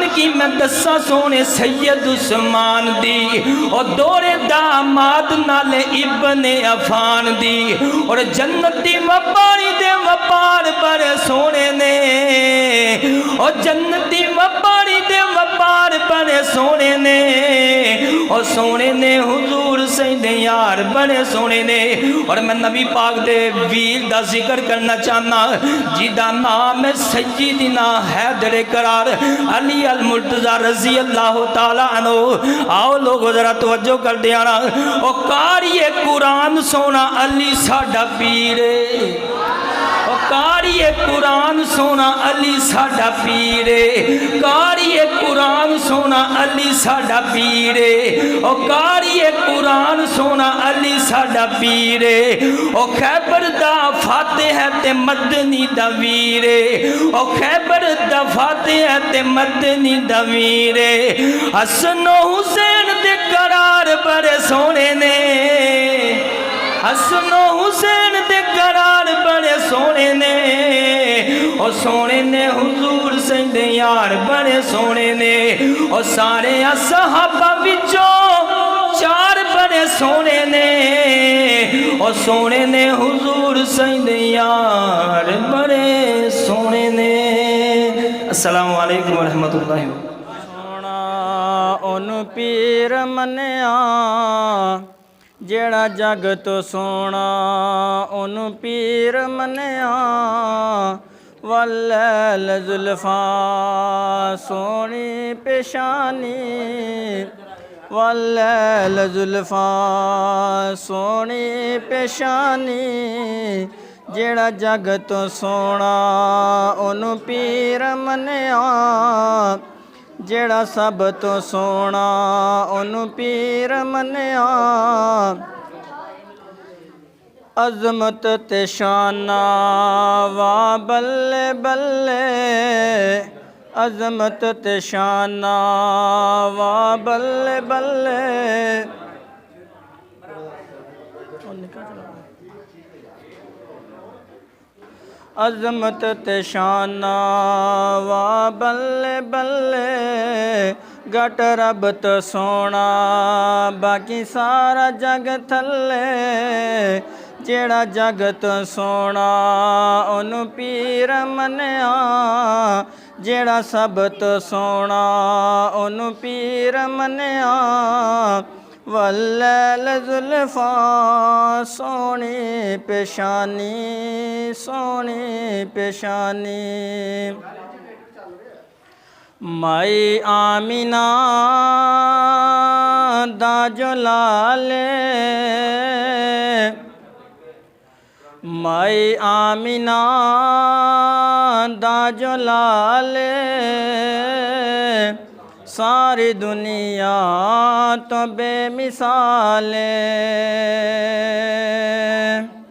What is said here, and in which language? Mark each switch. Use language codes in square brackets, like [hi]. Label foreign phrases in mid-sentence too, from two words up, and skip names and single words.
[pa] کی میں دسا سونے سید عثمان دی اور دور داماد نال ابن عفان دی اور جنتی وپاری دے وپار بڑے سونے نے اور جنتی وپاری دے وپار بڑے سونے نے اور سونے نے حضور سیدے یار بڑے سونے نے اور میں نبی پاک دے ویر دا ذکر کرنا چاہنا جیدہ نام سیدنا حیدر قرار علی المرتضی رضی [ar] اللہ تعالیٰ عنہ [pa] آؤ لوگو ذرا توجہ کر دیانا او قاری قرآن سونا علی ساڑھا پیرے او قاری قرآن سونا علی ساڑھا پیرے قاری قرآن سونا علی ساڑھا پیرے او قاری قرآن سونا علی ساڑھا پیرے او خیبر دا فاتح تے مدنی دا ویرے او خیبر دا فاتح تے مدنی دا ویرے حسن و حسین دے قرار بڑے سونے نے حسن و حسین دے قرار بڑے سونے نے اور سونے نے حضور سیدے یار بڑے سونے نے اور سارے صحابہ وچوں چار بڑے سونے نے اور سونے نے حضور سیدے یار بڑے سونے نے [ar] السلام علیکم ورحمۃ اللہ [pa] سونا ان پیر منیا جیڑا جگ تو سونا ان پیر منیا واللیل زلفاں سونی پیشانی واللیل زلفاں سونی پیشانی جیڑا جگ تو سونا انہوں پیر منیا جیڑا سب تو سونا انہوں پیر منیا عظمت تے شانہ وا بلے بلے عظمت تے شانہ وا بلے بلے عظمت تے شانہ وا بلے بلے گٹ رب تو سونا باقی سارا جگ تھلے جیڑا جگ تو سونا انہوں پیر منیا جیڑا سب تو سونا انہوں پیر منیا واللیل زلفاں سونی پیشانی سونی پیشانی مائی آمینہ دا جو لالے مائی آمینہ دا جو لالے ساری دنیا تو بے مثال ہے۔